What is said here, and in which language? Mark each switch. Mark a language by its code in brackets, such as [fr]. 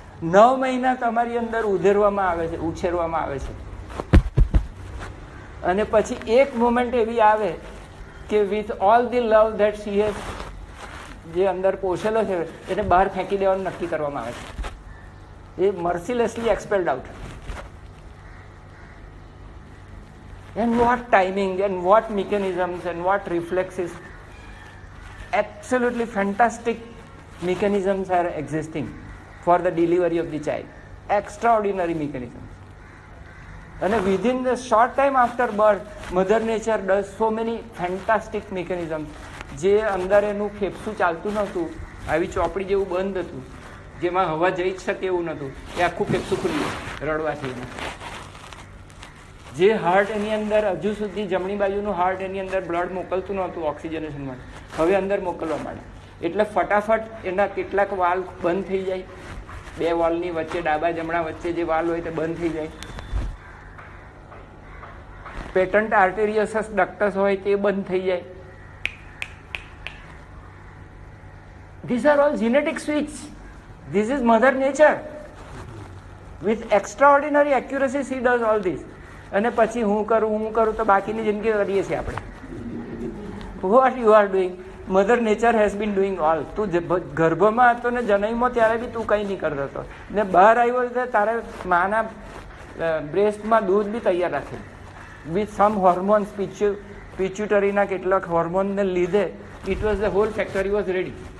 [gu] 9 મહિના તમારી અંદર ઉધેરવામાં આવે છે, ઉછેરવામાં આવે છે. અને પછી એક મોમેન્ટ એવી આવે કે [en] with all the love that she has, [gu] જે અંદર પોષેલો છે એને બહાર ફેંકી દેવાનું નક્કી કરવામાં આવે છે. [en] એ mercilessly expelled out. And what timing and what mechanisms and what reflexes, absolutely fantastic mechanisms are existing for the delivery of the child. Extraordinary mechanisms. And within the short time after birth, Mother Nature does so many fantastic mechanisms. [gu] જે અંદર એનું ફેફસું ચાલતું નહોતું, આવી ચોપડી જેવું બંધ હતું, જેમાં હવા જઈ જ શકે એવું નહોતું, એ આખું ફેફસું ખુલ્યું રડવાથી. જે હાર્ટ એની અંદર હજુ સુધી જમણી બાજુનું હાર્ટ એની અંદર બ્લડ મોકલતું નહોતું ઓક્સિજનેશન માટે, હવે અંદર મોકલવા માંડે. એટલે ફટાફટ એના કેટલાક વાલ બંધ થઈ જાય, 2 વાલની વચ્ચે ડાબા જમણા વચ્ચે જે વાલ હોય તે બંધ થઈ જાય. પેટન્ટ આર્ટેરિયસસ ડક્ટસ હોય તે બંધ થઈ જાય. [en] These are all genetic switches. This is Mother Nature. With extraordinary accuracy she does all this. [gu] અને પછી હું કરું તો બાકીની જિંદગી કરીએ છીએ આપણે. [en] What you are doing, Mother Nature has been doing all. [gu] તું ગર્ભમાં હતો ને જનઈમાં ત્યારે બી તું કંઈ નહીં કરતો હતો, ને બહાર આવ્યો ત્યારે માના બ્રેસ્ટમાં દૂધ બી તૈયાર રાખે [en] with some hormones, [gu] પિચ્યુટરીના કેટલાક હોર્મોનને લીધે [en] It was the whole factory was ready.